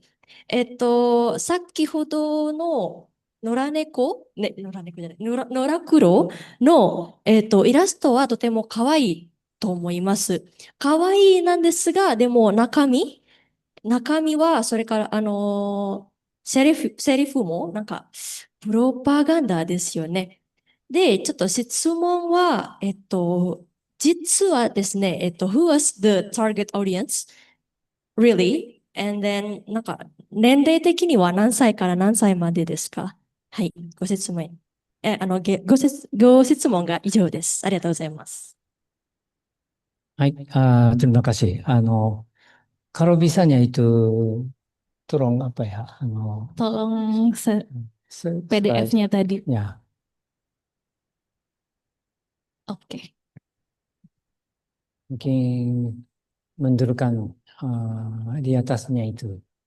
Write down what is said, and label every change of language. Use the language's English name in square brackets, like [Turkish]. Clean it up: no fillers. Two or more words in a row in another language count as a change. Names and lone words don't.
[Japanese] 先ほどの野良猫じゃない、野良黒の、イラストはとても可愛いと思います。可愛いなんですが、でも中身は、それから、セリフも、なんか、プロパガンダですよね。で、ちょっと質問は、実はですね、 [English] who was the target audience? Really? And then, [Japanese] なんか、年齢的には何歳から何歳までですか？はい、ご説明。ご質問が以上です。ありがとうございます。 [Indonesian] Hai, terima kasih. Kalau bisanya itu tolong apa ya? tolong Slide. PDF-nya tadi. Ya, Oke. mungkin menurunkan di atasnya itu.